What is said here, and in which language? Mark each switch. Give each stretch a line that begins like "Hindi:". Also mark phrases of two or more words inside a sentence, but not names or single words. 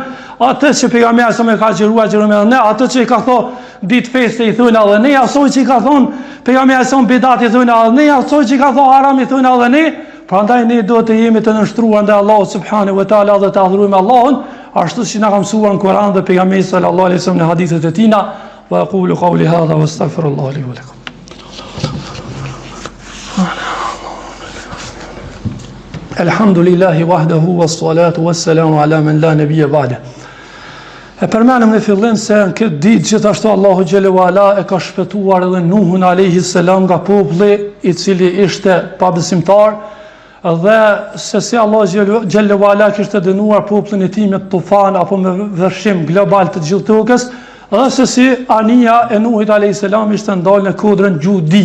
Albanian: Atë që pejgamberi sa më ka agjeruar me atë që i ka thonë ditë feste i thonë edhe ne, asoj që i ka thonë pejgamberi sa bidat i thonë edhe ne, asoj që i ka thonë haram i thonë edhe ne. Prandaj ne do të jemi të nështruar ndaj Allahut
Arabic: سبحانه وتعالى
Albanian: dhe të adhurojmë Allahun ashtu si na ka mësuar në Kur'an dhe pejgamberi
Arabic: صلى الله عليه وسلم
Albanian: në hadithet e tina.
Arabic: وأقول قولي هذا وأستغفر الله لي ولكم. الحمد لله وحده والصلاة والسلام على من لا نبي بعده.
Albanian: E përmenëm në fillim se në këtë ditë gjithashtu Allahu
Arabic: جل وعلا
Albanian: e ka shpëtuar edhe Nuhun
Arabic: عليه السلام
Albanian: nga populli i cili ishte pabesimtar, dhe se si Allahu
Arabic: جل وعلا
Albanian: kishte dënuar popullin e tij me tufan apo me vërshim global të gjithë tokës, dhe se si anija e Nuhit
Arabic: عليه السلام
Albanian: ishte ndalë në kodrën Gjudi.